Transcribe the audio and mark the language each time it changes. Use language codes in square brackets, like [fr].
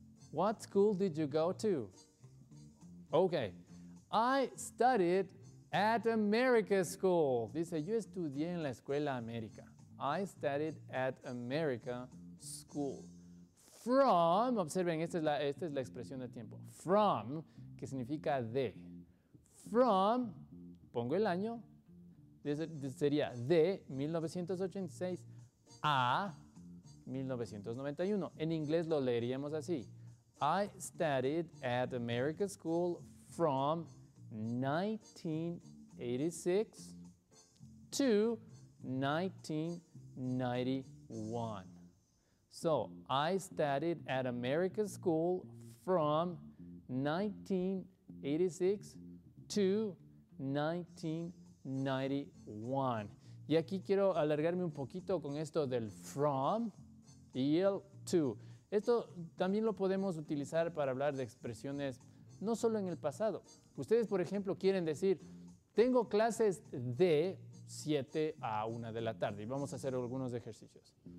[en] What school did you go to? Okay, I studied at America School. [es] Dice, yo estudié en la escuela América. [en] I studied at America School. [es] From, observen, esta es la expresión de tiempo. From, que significa de. From, pongo el año, sería de 1986 a 1991. En inglés lo leeríamos así. [en] I studied at America School from 1986 to 1991. So, I studied at America School from 1986 to 1991. [es] Y aquí quiero alargarme un poquito con esto del from y el to. Esto también lo podemos utilizar para hablar de expresiones no solo en el pasado. Ustedes, por ejemplo, quieren decir tengo clases de 7 a 1 de la tarde y vamos a hacer algunos ejercicios.